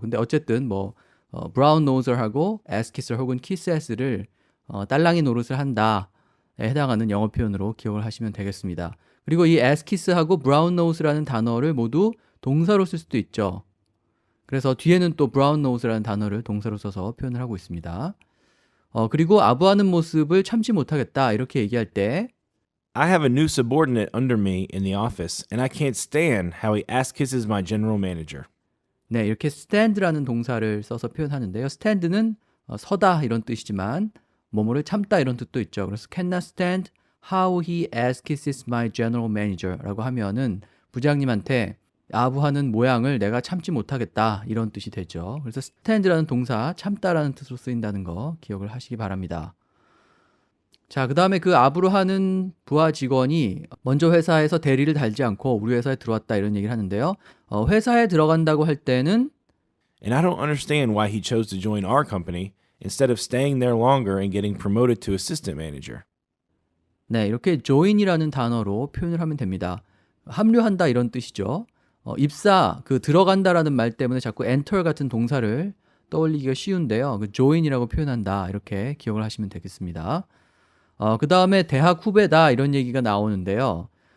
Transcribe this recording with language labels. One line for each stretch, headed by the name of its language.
Korean: 근데 어쨌든 뭐 브라운 노서하고 ass kisser 혹은 kiss ass를 딸랑이 노릇을 한다에 해당하는 영어 표현으로 기억을 하시면 되겠습니다. 그리고 이 ass kiss하고 brown nose라는 단어를 모두 동사로 쓸 수도 있죠. 그래서 뒤에는 또 brown nose라는 단어를 동사로 써서 표현을 하고 있습니다. 그리고 아부하는 모습을 참지 못하겠다 이렇게 얘기할 때
English: I have a new subordinate under me in the office, and I can't stand how he ass kisses my general manager.
Korean: 네, 이렇게 stand라는 동사를 써서 표현하는데요. stand는 서다 이런 뜻이지만 뭐뭐를 참다 이런 뜻도 있죠. 그래서
English: cannot stand how he ass kisses my general manager
Korean: 라고 하면은 부장님한테 아부하는 모양을 내가 참지 못하겠다 이런 뜻이 되죠. 그래서 stand라는 동사 참다라는 뜻으로 쓰인다는 거 기억을 하시기 바랍니다. 자, 그 다음에 그 아부를 하는 부하 직원이 먼저 회사에서 대리를 달지 않고 우리 회사에 들어왔다 이런 얘기를 하는데요. 회사에 들어간다고 할 때는
English: And I don't understand why he chose to join our company instead of staying there longer and getting promoted to assistant manager.
Korean: 네, 이렇게 join이라는 단어로 표현을 하면 됩니다. 합류한다 이런 뜻이죠. 입사, 그 들어간다라는 말 때문에 자꾸 enter 같은 동사를 떠올리기가 쉬운데요. 그 join이라고 표현한다 이렇게 기억을 하시면 되겠습니다. 그 다음에 대학 후배다 이런 얘기가 나오는데요.